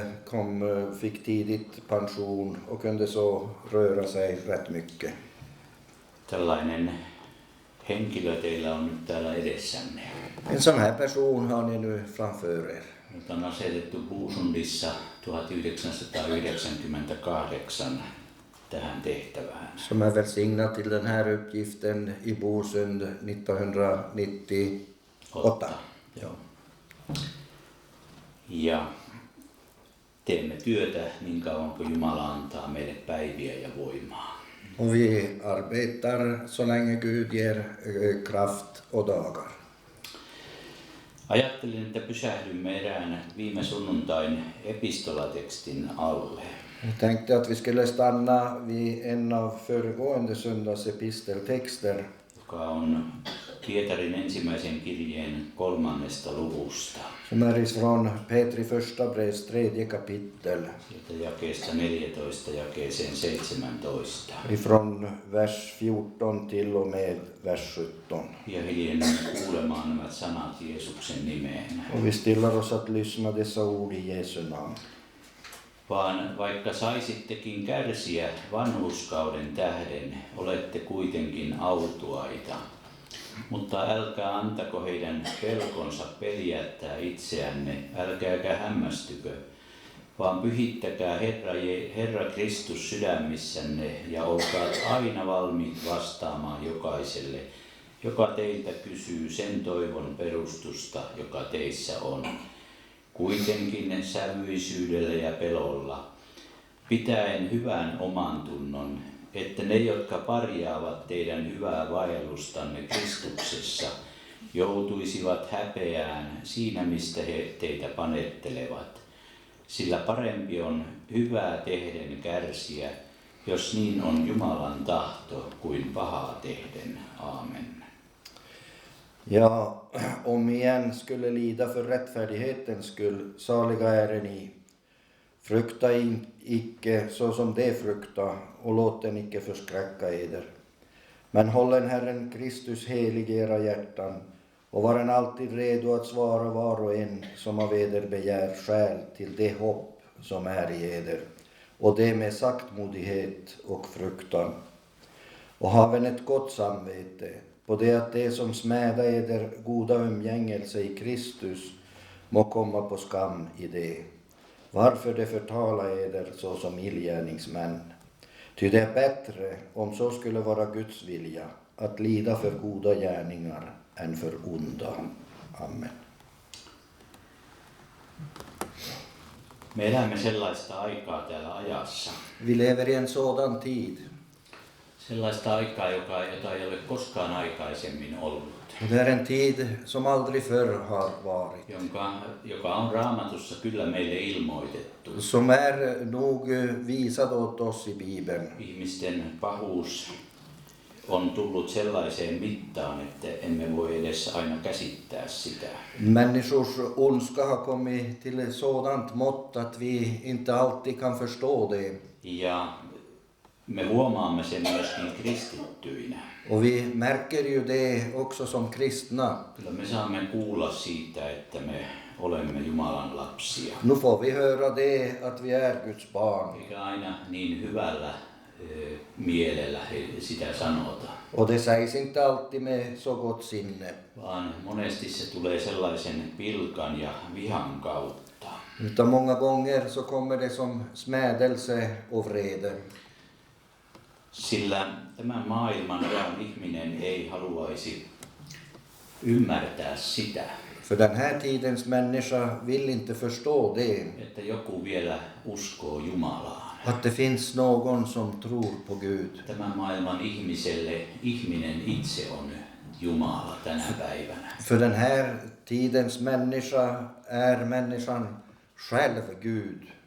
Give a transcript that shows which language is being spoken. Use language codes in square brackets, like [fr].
[sv] Han fick tidigt pension och kunde så röra sig rätt mycket. [fi] Tällainen henkilö teillä on nyt täällä edessänne. [sv] En sån här person har ni nu framför er. [fi] jota on asetettu Buusundissa 1998 tähän tehtävään. [sv] Som är välsignad till den här uppgiften i Bosund 1998. Joo. [fi] Ja teemme työtä niin kauan kuin Jumala antaa meille päiviä ja voimaa. [sv] Och vi arbetar så länge Gud ger kraft och dagar. [fi] Ajattelin, että pysähdymme erään viime sunnuntain epistolatekstin alle. [sv] Jag tänkte att vi skulle stanna vid en av föregående söndags episteltexter. [fi] Joka on Pietarin ensimmäisen kirjeen 3. luvusta. [sv] Som är ifrån Petri första brevs 3 kapitel. [fi] Sieltä jakeesta 14 jakeeseen 17. [sv] Ifrån vers 14 till och med vers 17. [fi] Ja hiljennyn kuulemaan nämä sanat Jeesuksen nimeen. [sv] Och vi stillar oss att lyssna dessa ord i Jesu namn. [fi] Vaan vaikka saisittekin kärsiä vanhurskauden tähden, olette kuitenkin autuaita. Mutta älkää antako heidän pelkonsa peljättää itseänne, älkääkä hämmästykö, vaan pyhittäkää Herra Kristus sydämissänne ja olkaa aina valmiit vastaamaan jokaiselle, joka teiltä kysyy sen toivon perustusta, joka teissä on. Kuitenkin sävyisyydellä ja pelolla, pitäen hyvän oman tunnon, että ne, jotka parjaavat teidän hyvää vaellustanne Kristuksessa, joutuisivat häpeään siinä, mistä he teitä panettelevat. Sillä parempi on hyvää tehden kärsiä, jos niin on Jumalan tahto, kuin pahaa tehden. Amen. [sv] Ja, om igen skulle lida för rättfärdighetens skull, saliga är ni. Frukta icke så som de frukta, och låt den icke förskräcka eder. Men hållen Herren Kristus helig i era hjärtan, och varen alltid redo att svara var och en som av eder begär skäl till det hopp som är i eder, och det med saktmodighet och fruktan. Och haven ett gott samvete, på det att det som smäda eder goda umgängelse i Kristus må komma på skam i det. Varför det förtala eder så som illgärningsmän. Ty det är bättre, om så skulle vara Guds vilja, att lida för goda gärningar än för onda. Amen. [fi] Me elämme sellaista aikaa täällä ajassa. [sv] Vi lever i en sådan tid. [fi] Sellaista aikaa, jota ei ole koskaan aikaisemmin ollut. [sv] Det är en tid som aldrig förr har varit. [fi] Joka on Raamatussa kyllä meille ilmoitettu. [sv] Som är nog visad åt oss i Bibeln. [fi] Ihmisten pahuus on tullut sellaiseen mittaan, että emme voi edes aina käsittää sitä. [sv] Människors ondska har kommit till sådant mått att vi inte alltid kan förstå det. [fi] Ja me huomaamme sen myöskin kristittyinä. [sv] Och vi märker ju det också som kristna. [fi] Kyllä me saamme kuulla siitä, että me olemme Jumalan lapsia. [sv] Nu får vi höra det att vi är Guds barn. [fi] Eikä aina niin hyvällä mielellä sitä sanota. [sv] Och det sägs inte alltid med så gott sinne. [fi] Vaan monesti se tulee sellaisen pilkan ja vihan kautta. [sv] Utan många gånger så kommer det som smädelse och vrede. [fi] Sillä tämän maailman ajan ihminen ei haluaisi ymmärtää sitä, [sv] För den här tidens människa vill inte förstå det. [fi] että joku vielä uskoo Jumalaan. [sv] Att det finns någon som tror på Gud. [fi] Tämän maailman ihmiselle ihminen itse on Jumala tänä päivänä. [sv] För den här tidens människa är människan själv Gud.